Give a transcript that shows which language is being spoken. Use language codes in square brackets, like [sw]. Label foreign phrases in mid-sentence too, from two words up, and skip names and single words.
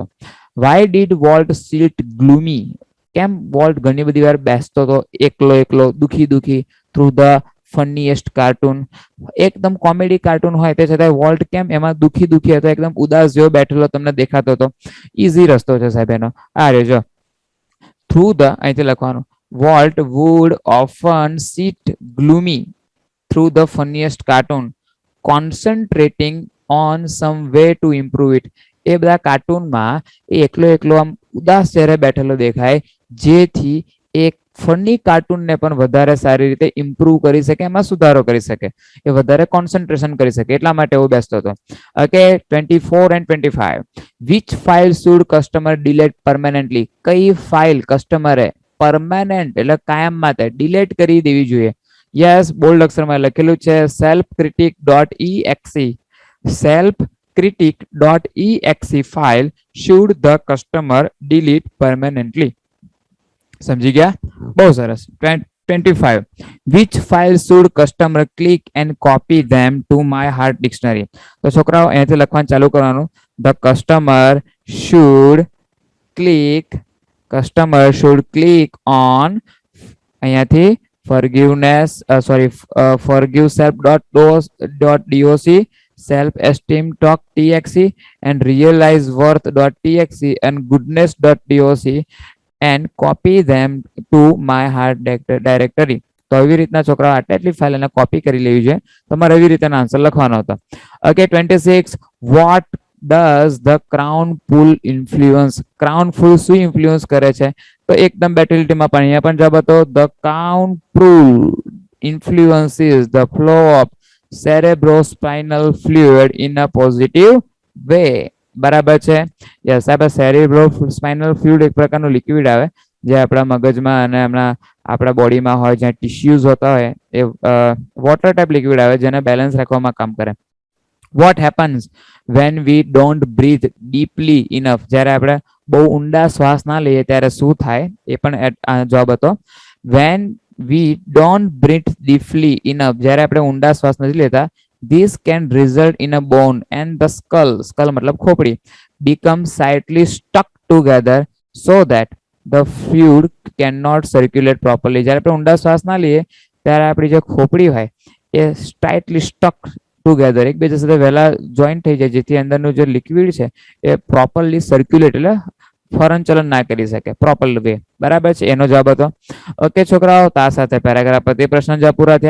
[en] Why did Walt sit gloomy, [gu] કેમ વોલ્ટ ઘણી બધી વાર બેસતો હતો એકલો દુખી [en] through the funniest cartoon, [gu] એકદમ [en] comedy cartoon [gu] હોય તે છતાં વોલ્ટ કેમ એમાં દુખી હતો, એકદમ ઉદાસ જેવો બેઠેલો તમને દેખાતો હતો. ઈઝી રસ્તો છે સાહેબ એનો, આ રહ્યો જો [en] through the, [gu] અહીંથી લખવાનું, [en] Walt would often sit gloomy through the funniest cartoon, concentrating on some way to improve it. [gu] એ બધા કાર્ટૂનમાં એકલો આમ ઉદાસ ચહેરે બેઠેલો દેખાય, જેથી એક ફની કાર્ટૂનને પણ વધારે સારી રીતે ઇમ્પ્રુવ કરી શકે, એમાં સુધારો કરી શકે, એ વધારે કોન્સન્ટ્રેશન કરી શકે, એટલા માટે એવું બેસતો હતો. [en] ઓકે, 24 and 25, which file should customer delete permanently, [gu] કઈ ફાઇલ કસ્ટમરે પરમાનન્ટ એટલે કાયમ માટે ડિલીટ કરી દેવી જોઈએ. [en] Yes, bold [gu] અક્ષરમાં લખેલું છે [en] selfcritic.exe ફાઇલ should the customer delete permanently. [gu] સમજી ગયા, બહુ સરસ. 25, [en] which file should customer click and copy them to my heart dictionary, [gu] તો છોકરાઓ અહીંયાથી લખવાનું ચાલુ કરવાનું, [en] the customer should click on અહીંયાથી forgiveself.doc, self-esteem.txt and realizeworth.txt and goodness.doc and copy them to my heart directory. [gu] તો એવી રીતના છોકરાઓ આટલી ફાઇલ એને કોપી કરી લેવી છે, તમારે એવી રીતે આન્સર લખવાનો હતો. ઓકે, 26, [en] What does the crown pull influence, crown pull [gu] શું ઇન્ફ્લુઅન્સ કરે છે, તો એકદમ બેટિલિટીમાં પણ અહીંયા પણ જવાબ હતો [en] The crown pull influences the flow of cerebrospinal fluid in a positive way, [gu] બરાબર છે. યસ, આપણે [en] cerebrospinal fluid [gu] એક પ્રકારનું લિક્વિડ આવે જે આપણા મગજમાં અને આપણા બોડીમાં હોય, જ્યાં ટિશ્યુઝ હોતા હોય, એ [en] water type [gu] લિક્વિડ આવે જેને બેલેન્સ રાખવામાં કામ કરે. [en] What happens when we don't breathe deeply enough, [gu] જ્યારે આપણે બહુ ઊંડા શ્વાસ ના લઈએ ત્યારે શું થાય, એ પણ જવાબ હતો. [en] When we don't breathe deeply enough, [gu] જ્યારે આપણે ઊંડા શ્વાસ નથી લેતા, [en] this can result in a bone and the skull [gu] મતલબ ખોપડી [en] become slightly stuck together so that the fluid cannot circulate properly. [gu] જ્યારે આપણે ઊંડા શ્વાસ ના લઈએ ત્યારે આપણી જે ખોપડી હોય એ [en] slightly stuck together, [gu] એકબીજા સાથે વહેલા જોઈન્ટ થઈ જાય, જેથી અંદરનું જે લિક્વિડ છે એ [en] properly circulate [gu] એટલે ફરન ચલન ના કરી શકે [en] proper way, [gu] બરાબર છે, એનો જવાબ હતો. ઓકે છોકરાઓ, તો આ સાથે પેરાગ્રાફ પર તે પ્રશ્ન જવાબ પૂરા થયા.